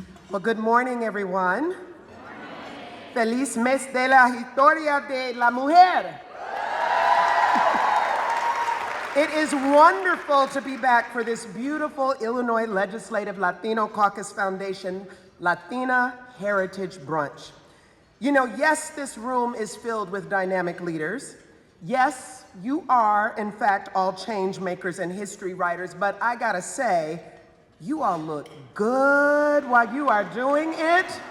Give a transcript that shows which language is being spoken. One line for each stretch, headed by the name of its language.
English: Well, good morning, everyone.
Spanish: Feliz mes de la historia de la mujer.
English: It is wonderful to be back for this beautiful Illinois Legislative Latino Caucus Foundation Latina Heritage Brunch. You know, yes, this room is filled with dynamic leaders. Yes, you are, in fact, all change makers and history writers, but I gotta say, you all look good while you are doing it.